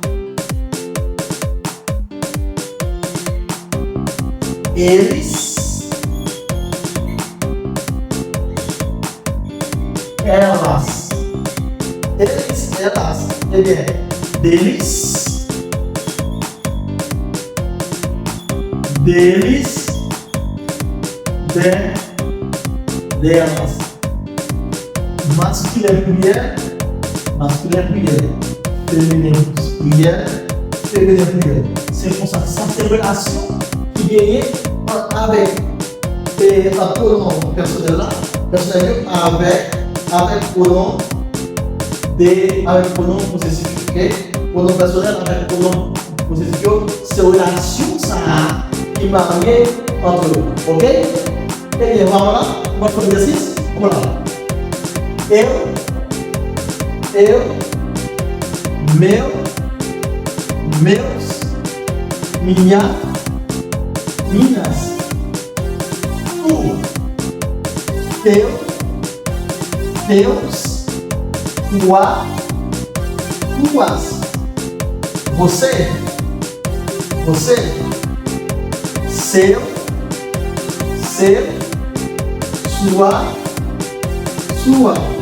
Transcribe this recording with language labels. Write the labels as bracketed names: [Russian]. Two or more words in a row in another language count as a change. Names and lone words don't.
[Portuguese] Eles, elas, ele é deles, delas. [French] Masculin pluriel, féminin pluriel. C'est pour ça que cette relation qui est avec un pronom personnel là, avec pronom avec pronom possessif, ok? Pronom personnel avec pronom possessif, c'est relation ça qui marie entre eux, ok? Et bien voilà, votre exercice, voilà. [Portuguese] Eu, meu, meus, minha, minhas, tu, teu, teus, tua, tuas, você, seu, sua,